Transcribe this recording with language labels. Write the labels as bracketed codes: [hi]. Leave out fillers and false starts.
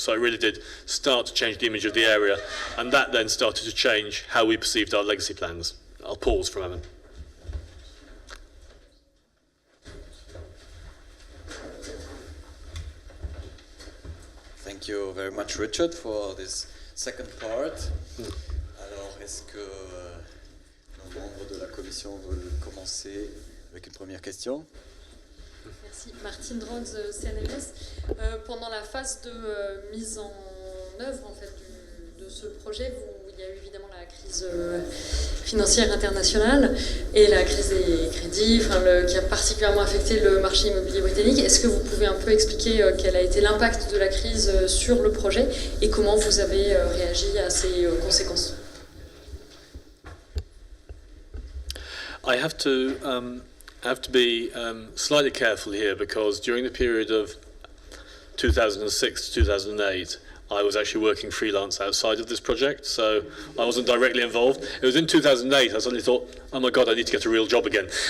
[en] So it really did start to change the image of the area, and that then started to change how we perceived our legacy plans. I'll pause for a moment. Thank you very much, Richard, for this second part. [fr] Alors, est-ce que nos membres de la commission veulent commencer avec une première question? Merci. Martine Rhodes, CNRS. Pendant la phase de mise en œuvre en fait, de ce projet, il y a eu évidemment la crise financière internationale et la crise des crédits qui a particulièrement affecté le marché immobilier britannique. Est-ce que vous pouvez un peu expliquer quel a été l'impact de la crise sur le projet et comment vous avez réagi à ces conséquences? [en] I have to be slightly careful here, because during the period of 2006 to 2008, I was actually working freelance outside of this project, so I wasn't directly involved. It was in 2008 I suddenly thought, oh my God, I need to get a real job again.